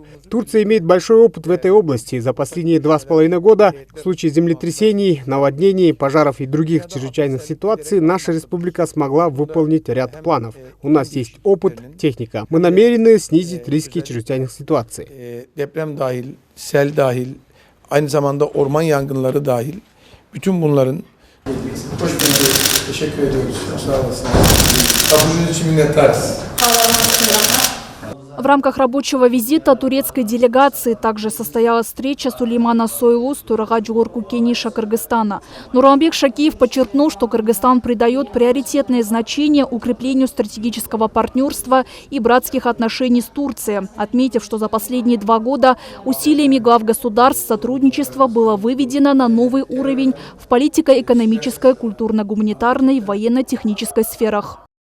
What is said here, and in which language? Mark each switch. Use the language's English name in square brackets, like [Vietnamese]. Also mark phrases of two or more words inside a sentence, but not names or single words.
[Russian] Турция имеет большой опыт в этой области. За последние 2,5 года в случае землетрясений, наводнений, пожаров и других чрезвычайных ситуаций наша республика смогла выполнить ряд планов. У нас есть опыт, техника. Мы намерены снизить риски чрезвычайных ситуаций. [Turkish] Deprem dahil, sel dahil, aynı zamanda orman yangınları dahil, bütün bunların hoş bulduk. Teşekkür ediyoruz. Sağ olasınız. Kabulünüz için minnettarız. [Russian] В рамках рабочего визита турецкой делегации также состоялась встреча Сулеймана Сойлу с Туураға Жогорку Кеңеша Кыргызстана. Нурамбек Шакиев подчеркнул, что Кыргызстан придает приоритетное значение укреплению стратегического партнерства и братских отношений с Турцией, отметив, что за последние 2 года усилиями глав государств сотрудничество было выведено на новый уровень в политико-экономической, культурно-гуманитарной, военно-технической сферах.